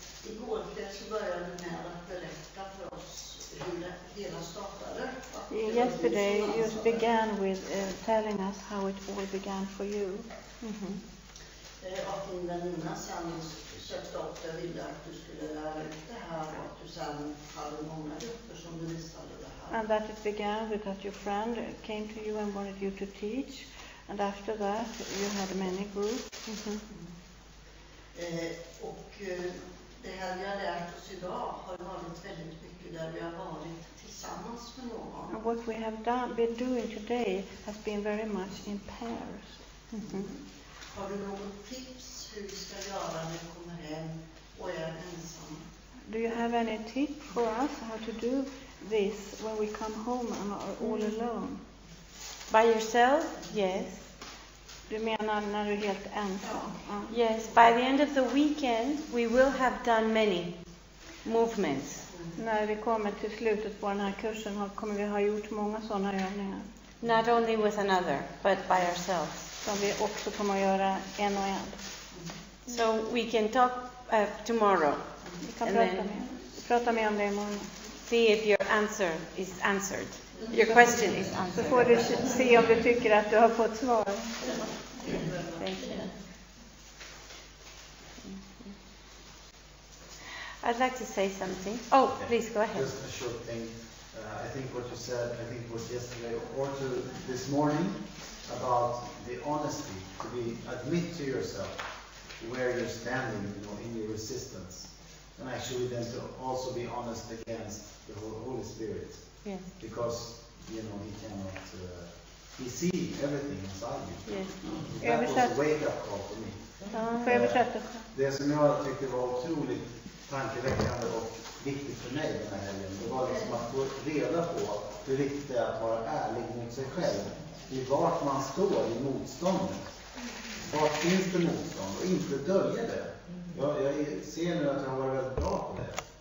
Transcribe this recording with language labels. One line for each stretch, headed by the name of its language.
Swedish: Igår kväll så började du med att berätta för oss hur det hela startade.
English: Yesterday you began with telling us how it all began for you.
Swedish: Att din väninna sen sökte upp dig och ville att du skulle lära ut det här och att du sen hade många grupper som du visade det här.
English: And that it began because your friend came to you and wanted you to teach, and after that you had many groups.
Swedish: Och det här vi har lärt oss idag har varit väldigt mycket där vi har varit tillsammans med någon.
English: And what we have been doing today has been very much in pairs.
Swedish: Har du något tips hur vi ska göra när vi kommer hem och är ensamma?
English: Do you have any tip for us how to do this when we come home and are all alone? By yourself? Yes.
Swedish: Du menar när du är helt ensam?
English: Yes. By the end of the weekend, we will have done many movements.
Swedish: När vi kommer till slutet på den här kursen kommer vi ha gjort många sådana övningar.
English: Not only with another, but by ourselves.
Swedish: Som vi också kommer att göra en och en.
English: So we can talk tomorrow.
Swedish: Vi kan prata mer om det imorgon.
English: See if your answer is answered. Your question is
Swedish: Så
English: answered.
Swedish: får du se om du tycker att du har fått svar.
English: Thank you. I'd like to say something. Oh, please go ahead. Just a short thing. I think what you said, it was yesterday or this morning, about the honesty, to admit to yourself where you're standing, in your resistance, and actually then to also be honest against the Holy Spirit. Yes. Because he cannot. He sees everything inside you. Yes. That was a wake-up call for me.
Swedish: Får jag översätta? Det som jag tyckte var otroligt tankeväckande och viktigt för mig den här helgen, det var liksom att få reda på hur viktigt det är att vara ärlig mot sig själv. I vart man står i motståndet. Vart finns det motstånd? Och inte dölja det. Jag ser nu att jag har varit väldigt bra på det.